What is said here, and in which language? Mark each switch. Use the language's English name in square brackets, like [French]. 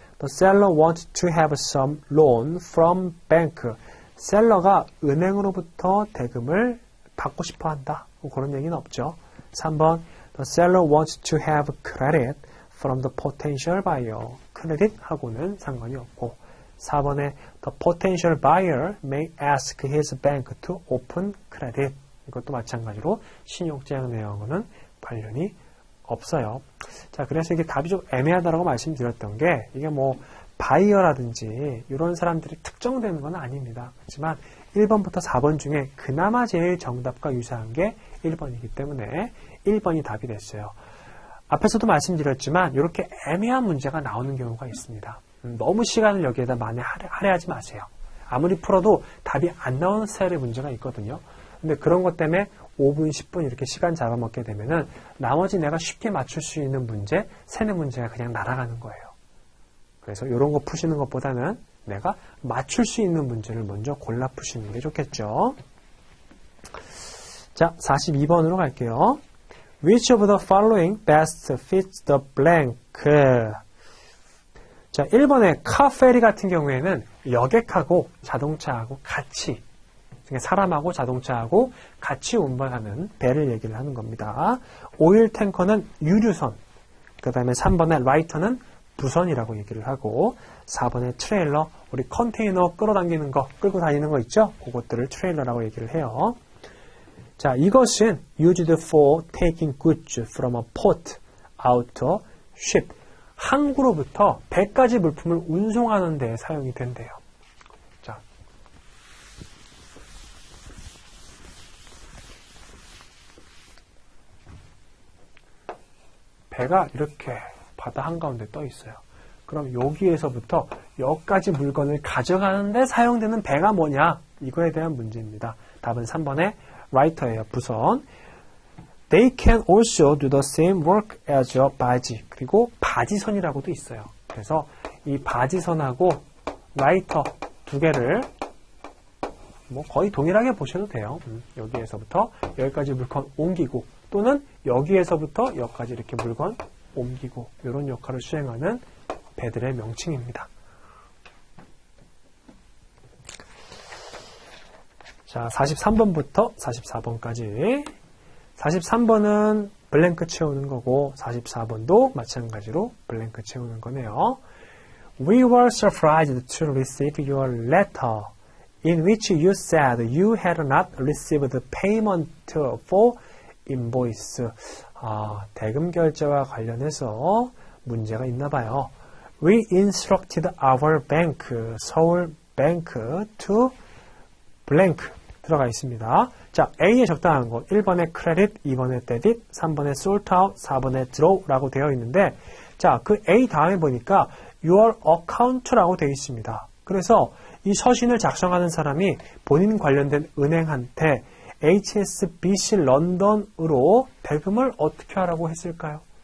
[English] The seller wants to have some loan from bank. [Korean] 셀러가 은행으로부터 대금을 받고 싶어 한다. 그런 얘기는 없죠. [English] 3번 The seller wants to have credit from the potential buyer. [Korean] 크레딧하고는 상관이 없고 4번에 [English] The potential buyer may ask his bank to open credit. [Korean] 이것도 마찬가지로 신용제약 내용과는 관련이 없어요. 자, 그래서 이게 답이 좀 애매하다고 말씀드렸던 게 이게 뭐 바이어라든지 이런 사람들이 특정되는 건 아닙니다. 그렇지만 1번부터 4번 중에 그나마 제일 정답과 유사한 게 1번이기 때문에 1번이 답이 됐어요. 앞에서도 말씀드렸지만 이렇게 애매한 문제가 나오는 경우가 있습니다. 너무 시간을 여기에다 많이 할애하지 마세요. 아무리 풀어도 답이 안 나오는 스타일의 문제가 있거든요. 근데 그런 것 때문에 5분, 10분 이렇게 시간 잡아먹게 되면은 나머지 내가 쉽게 맞출 수 있는 문제, 세네 문제가 그냥 날아가는 거예요. 그래서 이런 거 푸시는 것보다는 내가 맞출 수 있는 문제를 먼저 골라 푸시는 게 좋겠죠. 자, 42번으로 갈게요. [English] Which of the following best fits the blank? [Korean] 자, 1번의 카페리 같은 경우에는 여객하고 자동차하고 같이, 사람하고 자동차하고 같이 운반하는 배를 얘기를 하는 겁니다. 오일 탱커는 유류선, 그 다음에 3번의 라이터는 부선이라고 얘기를 하고 4번의 트레일러, 우리 컨테이너 끌어당기는 거, 끌고 다니는 거 있죠? 그것들을 트레일러라고 얘기를 해요. 자, 이것은 [English] used for taking goods from a port out of ship. [Korean] 항구로부터 배까지 물품을 운송하는 데 사용이 된대요. 자, 배가 이렇게 바다 한가운데 떠 있어요. 그럼 여기에서부터 여기까지 물건을 가져가는데 사용되는 배가 뭐냐? 이거에 대한 문제입니다. 답은 3번의 라이터예요. 부선. [English] They can also do the same work as a 바지. [Korean] 그리고 바지선이라고도 있어요. 그래서 이 바지선하고 라이터 두 개를 뭐 거의 동일하게 보셔도 돼요. 여기에서부터 여기까지 물건 옮기고 또는 여기에서부터 여기까지 이렇게 물건 옮기고 이런 역할을 수행하는 배들의 명칭입니다. 자, 43번부터 44번까지 43번은 블랭크 채우는 거고 44번도 마찬가지로 블랭크 채우는 거네요. [English] We were surprised to receive your letter in which you said you had not received payment for invoice. [Korean] 대금 결제와 관련해서 문제가 있나 봐요. [English] We instructed our bank, 서울 bank to blank [Korean] 들어가 있습니다. 자, A에 적당한 거 1번에 credit, 2번에 debit, 3번에 sort out, 4번에 draw라고 되어 있는데 자, 그 A 다음에 보니까 [English] your account [Korean] 라고 되어 있습니다. 그래서 이 서신을 작성하는 사람이 본인 관련된 은행한테 HSBC 런던으로 대금을 어떻게 하라고 했을까요?